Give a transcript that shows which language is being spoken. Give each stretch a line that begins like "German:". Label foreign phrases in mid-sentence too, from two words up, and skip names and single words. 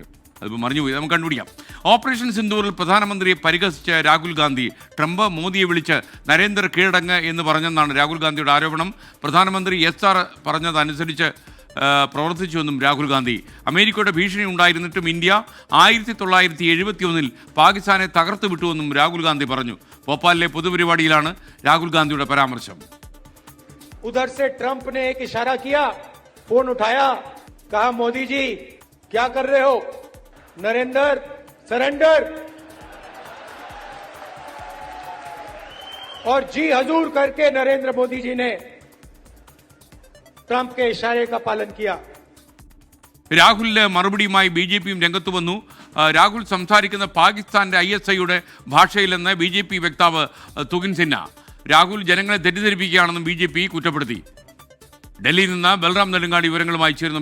Malayalam: അതിപ്പോൾ മറിഞ്ഞുപോയി, നമുക്ക് കണ്ടുപിടിക്കാം. ഓപ്പറേഷൻ സിന്ദൂറിൽ പ്രധാനമന്ത്രിയെ പരിഹസിച്ച രാഹുൽ ഗാന്ധി ട്രംപ് മോദിയെ വിളിച്ച് നരേന്ദ്ര കീഴടങ്ങ് എന്ന് പറഞ്ഞെന്നാണ് രാഹുൽ ഗാന്ധിയുടെ ആരോപണം. പ്രധാനമന്ത്രി SR പറഞ്ഞതനുസരിച്ച് പ്രവർത്തിച്ചുവെന്നും രാഹുൽ ഗാന്ധി. അമേരിക്കയുടെ ഭീഷണി ഉണ്ടായിരുന്നിട്ടും ഇന്ത്യ 1971 പാകിസ്ഥാനെ തകർത്തു വിട്ടുവെന്നും രാഹുൽ ഗാന്ധി പറഞ്ഞു. ഭോപ്പാലിലെ പൊതുപരിപാടിയിലാണ് രാഹുൽ ഗാന്ധിയുടെ പരാമർശം.
Hindi: उधर से ट्रंप ने एक इशारा किया, फोन उठाया, कहा मोदी जी क्या कर रहे हो, नरेंद्र सरेंडर, और जी हजूर करके नरेंद्र मोदी जी ने ट्रंप के इशारे का पालन किया.
Malayalam: രാഹുലിന്റെ മറുപടിയുമായി BJPയും രംഗത്ത് വന്നു. രാഹുൽ സംസാരിക്കുന്ന പാകിസ്ഥാന്റെ ISIയുടെ ഭാഷയിലെന്ന് BJP വക്താവ് തുകിൻ സിൻഹ. രാഹുൽ ജനങ്ങളെ തെറ്റിദ്ധരിപ്പിക്കുകയാണെന്നും BJP കുറ്റപ്പെടുത്തി. ഡൽഹിയിൽ നിന്ന് ബൽറാം നെടുങ്ങാടി വിവരങ്ങളുമായി ചേരുന്നു.